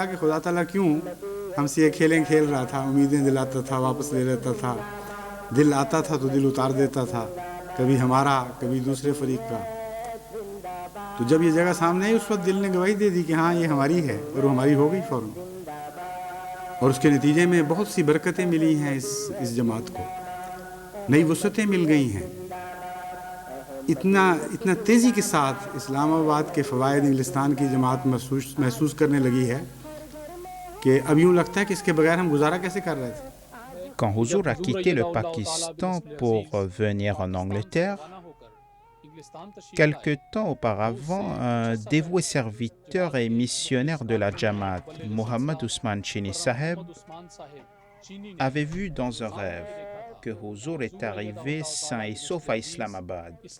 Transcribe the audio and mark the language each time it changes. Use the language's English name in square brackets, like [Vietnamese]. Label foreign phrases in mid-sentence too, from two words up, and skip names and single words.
[Urdu] کہ خدا تعالیٰ کیوں ہم سے یہ کھیلیں کھیل رہا تھا امیدیں دلاتا تھا واپس لے لیتا تھا دل آتا تھا تو دل اتار دیتا تھا کبھی ہمارا کبھی دوسرے فریق کا تو جب یہ جگہ سامنے آئی اس وقت دل نے گواہی دے دی کہ ہاں یہ ہماری ہے اور وہ ہماری ہو گئی فوراً اور اس کے نتیجے میں بہت سی برکتیں ملی ہیں اس جماعت کو نئی وسعتیں مل گئی ہیں اتنا تیزی کے ساتھ اسلام آباد کے فوائد انگلستان کی جماعت محسوس کرنے لگی ہے کہ اب یوں لگتا ہے کہ اس کے بغیر ہم گزارا کیسے کر رہے تھے. [French] Quand Huzour a quitté le Pakistan pour venir en Angleterre, quelque temps auparavant, un dévoué serviteur et missionnaire de la Jamaat, Mohammad Ousmane Chini Saheb, avait vu dans un rêve que Huzour est arrivé sain et sauf à Islamabad.